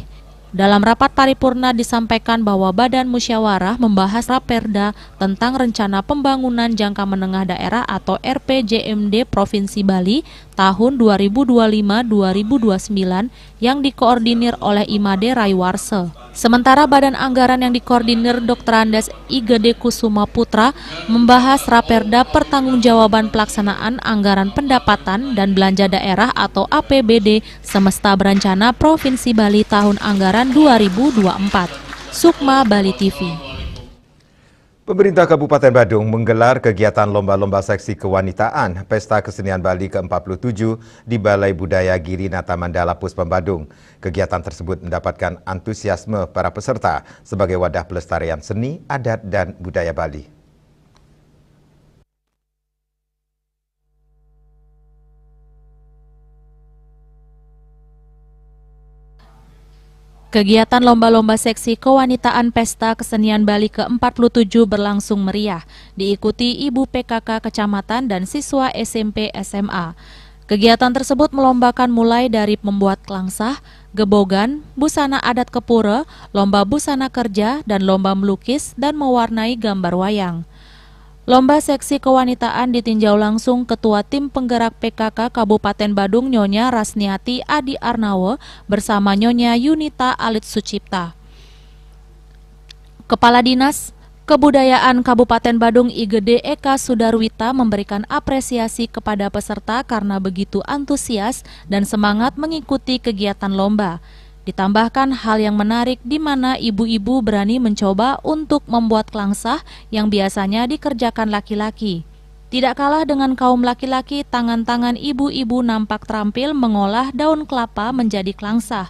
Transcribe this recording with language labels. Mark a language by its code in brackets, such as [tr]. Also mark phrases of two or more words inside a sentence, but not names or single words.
[id] Dalam rapat paripurna disampaikan bahwa Badan Musyawarah membahas Raperda tentang Rencana Pembangunan Jangka Menengah Daerah atau RPJMD Provinsi Bali tahun 2025-2029 yang dikoordinir oleh Imade Raywarse. Sementara Badan Anggaran yang dikoordinir Dr. Andes IGD Kusuma Putra membahas Raperda Pertanggungjawaban Pelaksanaan Anggaran Pendapatan dan Belanja Daerah atau APBD Semesta Berencana Provinsi Bali tahun anggaran 2024. Sukma Bali TV. Pemerintah Kabupaten Badung menggelar kegiatan lomba-lomba seksi kewanitaan Pesta Kesenian Bali ke-47 di Balai Budaya Girinata Mandala Puspem Badung. Kegiatan tersebut mendapatkan antusiasme para peserta sebagai wadah pelestarian seni, adat, dan budaya Bali. Kegiatan lomba-lomba seksi kewanitaan Pesta Kesenian Bali ke-47 berlangsung meriah, diikuti Ibu PKK Kecamatan dan siswa SMP SMA. Kegiatan tersebut melombakan mulai dari membuat klangsah, gebogan, busana adat kepura, lomba busana kerja, dan lomba melukis dan mewarnai gambar wayang. Lomba seksi kewanitaan ditinjau langsung Ketua Tim Penggerak PKK Kabupaten Badung Nyonya Rasniati Adi Arnawo bersama Nyonya Yunita Alit Sucipta. Kepala Dinas Kebudayaan Kabupaten Badung IGD Eka Sudarwita memberikan apresiasi kepada peserta karena begitu antusias dan semangat mengikuti kegiatan lomba. Ditambahkan hal yang menarik di mana ibu-ibu berani mencoba untuk membuat klangsah yang biasanya dikerjakan laki-laki. Tidak kalah dengan kaum laki-laki, tangan-tangan ibu-ibu nampak terampil mengolah daun kelapa menjadi klangsah.